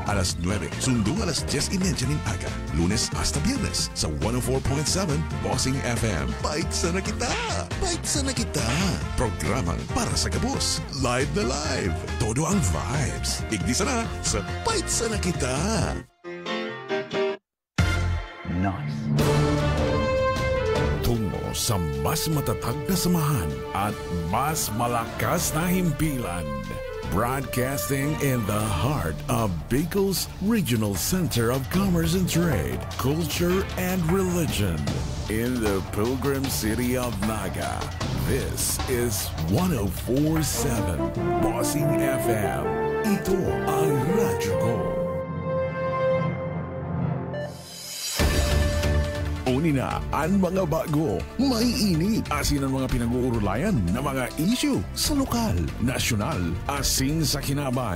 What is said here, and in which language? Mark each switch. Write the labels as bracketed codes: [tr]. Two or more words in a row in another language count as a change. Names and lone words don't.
[bik] Alas 9, sundong alas 10:30 ng aga. Lunes hasta Biyernes sa 104.7 Bossing FM. Paitsa na kita. Paitsa na kita. Programang para sa kabus. Live na live. Todo ang vibes. Igdisa na sa Paitsa na kita. Nice. [tl] Tungo sa mas matatag na samahan at mas malakas na himpilan. [en] Broadcasting in the heart of Bicol's Regional Center of Commerce and Trade, Culture and Religion. In the Pilgrim City of Naga, this is 104.7 Bossing FM. [tl] Ito ang radyo ko. [bik] Una ang mga bago, may init, asin ang mga pinag-uurulayan na mga issue sa lokal, nasyonal, asin sa kinaban.